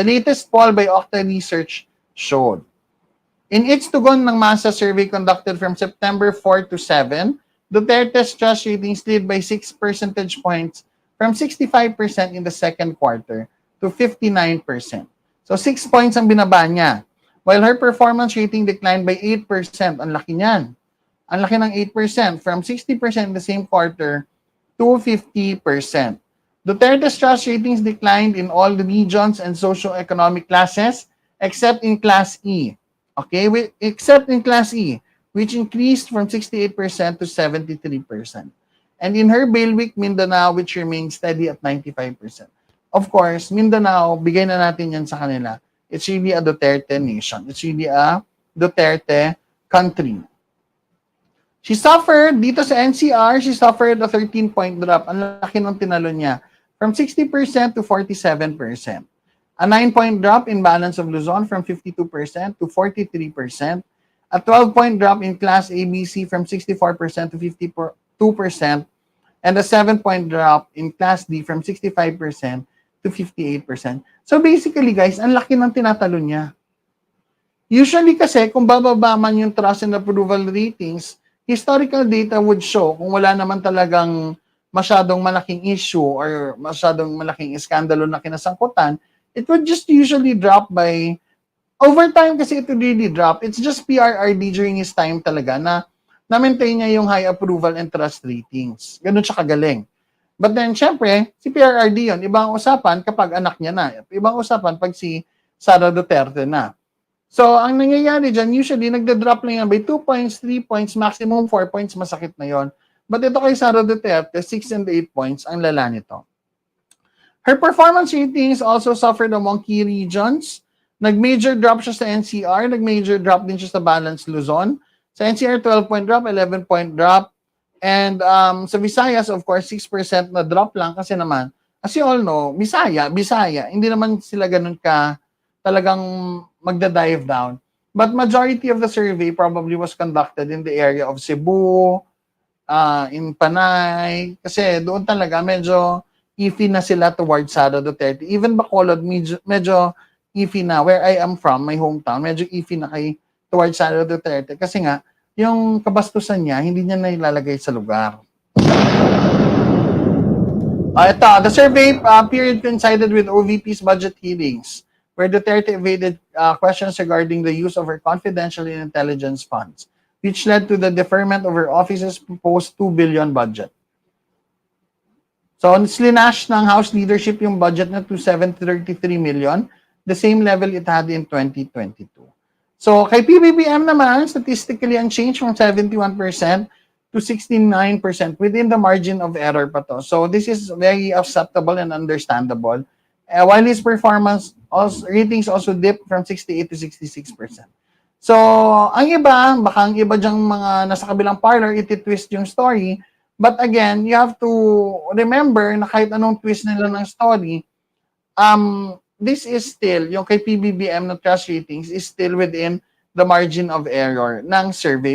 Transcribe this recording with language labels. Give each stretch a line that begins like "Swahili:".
English: The latest poll by Octa Research showed. In its tugon ng masa survey conducted from September 4 to 7, Duterte's trust rating slid by 6 percentage points from 65% in the second quarter to 59%.
Filipino: So 6 points ang binaba niya.
English: While her performance rating declined by 8%.
Filipino: Ang laki niyan. Ang laki ng
English: 8% from 60% in the same quarter to 50%. Duterte's trust ratings declined in all the regions and socio-economic classes except in Class E. Okay, except in Class E, which increased from 68% to 73%. And in her bailiwick, Mindanao, which remained steady at 95%. Of course, Mindanao,
Filipino: bigay na natin yan sa kanila.
English: It's really a Duterte nation. It's really a Duterte country. She suffered,
Filipino: dito sa NCR,
English: she suffered a 13-point drop.
Filipino: Ang laki ng tinalo niya.
English: From 60% to 47%. A 9-point drop in balance of Luzon from 52% to 43%. A 12-point drop in Class ABC from 64% to 52%. And a 7-point drop in Class D from 65% to 58%.
Filipino: So basically, guys, ang laki ng tinatalo niya.
English: Usually kasi,
Filipino: kung bababa man yung
English: trust and approval ratings, historical data would show
Filipino: kung wala naman talagang masyadong malaking issue or masyadong malaking iskandalo na kinasangkutan,
English: it would just usually drop by, over time kasi it would really drop. It's just PRRD during his time
Filipino: talaga na-maintain niya yung
English: high approval and trust ratings.
Filipino: Ganun siya kagaling.
English: But then,
Filipino: syempre, si PRRD yun, ibang usapan kapag anak niya na. Ibang usapan pag si Sara Duterte na. So, ang nangyayari dyan, usually, nagda-drop lang yan by 2 points, 3 points, maximum 4 points, masakit na yon. But ito kay Sara Duterte, 6 and 8 points, ang lala nito.
English: Her performance ratings also suffered among key regions.
Filipino: Nag-major drop siya sa NCR, nag-major drop din siya sa Balance Luzon.
English: Sa NCR, 12-point drop, 11-point drop.
Filipino: And sa Visayas, of course, 6% na drop lang kasi naman,
English: as you all know,
Filipino: Bisaya, hindi naman sila ganun ka talagang magda-dive down.
English: But majority of the survey probably was conducted in the area of Cebu, in Panay,
Filipino: kasi doon talaga medyo iffy na sila
English: towards Sara Duterte. Even Bacolod, medyo iffy na. Where I am from, my hometown, medyo iffy na kay towards Sara Duterte.
Filipino: Kasi nga, yung kabastusan niya, hindi niya na ilalagay sa lugar.
English: Ito, the survey period coincided with OVP's budget hearings, where Duterte evaded questions regarding the use of her confidential intelligence funds, which led to the deferment of her office's proposed 2 billion budget.
Filipino: So, slinash ng House leadership yung budget na to 733 million, the same level it had in 2022.
English: So, kay PBBM naman, statistically unchanged from 71% to 69% within the margin of error pa to. So, this is very acceptable and understandable. While his performance ratings also dipped from 68 to 66%.
Filipino: So, ang iba, baka ang iba dyang mga nasa kabilang parlor, iti-twist yung story.
English: But again, you have to remember
Filipino: na kahit anong twist nila ng story,
English: this is still, yung kay PBBM na trust ratings is still within the margin of error ng survey.